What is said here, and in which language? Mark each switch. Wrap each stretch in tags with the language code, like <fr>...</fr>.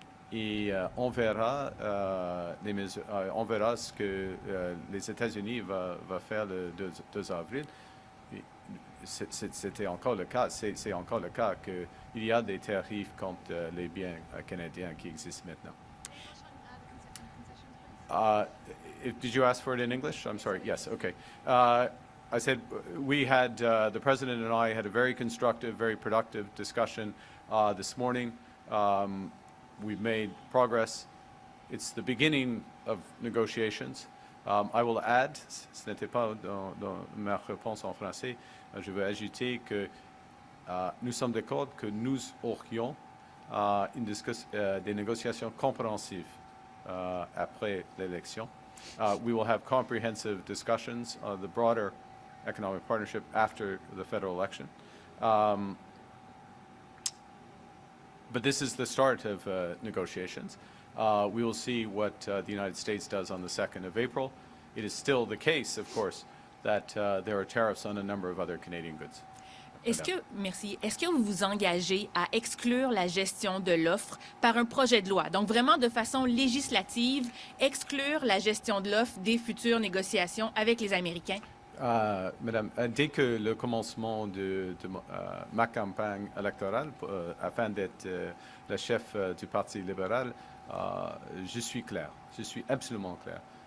<fr>Et on verra ce que les États-Unis va faire le 2 avril. C'était encore le cas. C'est encore le cas qu'il y a des tarifs contre les biens canadiens qui existent maintenant.</fr> <en>Did you ask for it in English? I'm sorry. Yes. Okay. I said we had the President and I had a very constructive, very productive discussion this morning. We've made progress. It's the beginning of negotiations. I will add,</en> <fr>ce n'était pas dans ma réponse en français, je veux ajouter que nous sommes d'accord que nous aurions des négociations compréhensives après l'élection.</fr> <en>We will have comprehensive discussions on the broader economic partnership after the federal election. But this is the start of negotiations. We will see what the United States does on the 2nd of April. It is still the case, of course, that there are tariffs on a number of other Canadian goods.</en> <fr>Est-ce que vous vous engagez à exclure la gestion de l'offre par un projet de loi? Donc, vraiment de façon législative, exclure la gestion de l'offre des futures négociations avec les Américains? Madame, dès que le commencement de ma campagne électorale, afin d'être le chef du Parti libéral, je suis clair, je suis absolument clair.</fr>